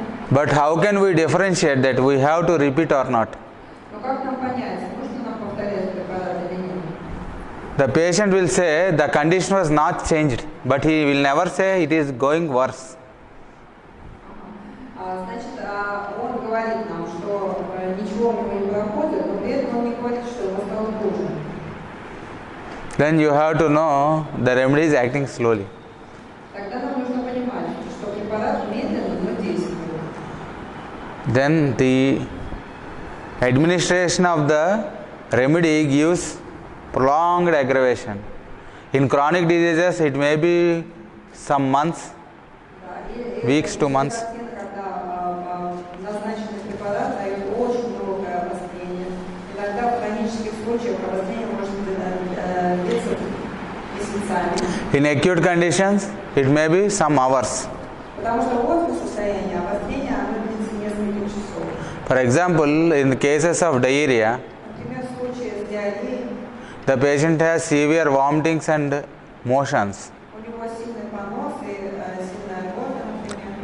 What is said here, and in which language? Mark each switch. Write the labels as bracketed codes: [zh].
[en] But how can we differentiate that we have to repeat or not? [ru] Но как нам понять, нужно нам повторять препарат или нет? [en] The patient will say the condition was not changed, but he will never say it is going worse. [ru] Значит, он говорит нам, что ничего у него не проходит, но при этом он не говорит, что ему стало хуже. [en] Then you have to know the remedy is acting slowly. [ru] Тогда нам нужно понимать, что препарат медленно, но действует. [en] Then the administration of the remedy gives prolonged aggravation. In chronic diseases, it may be some months, weeks to months. [ru] Когда назначенный препарат дает очень долгое обострение. Иногда в хронических случаях обострение может длиться месяцами. [en] In acute conditions, it may be some hours. [ru] Потому что в остром состоянии обострение оно длится несколько часов. [en] For example, in the cases of diarrhea, [ru] Например, в случае с диареей [en] the patient has severe vomitings and motions. [ru] у него сильный понос и сильная рвота, например.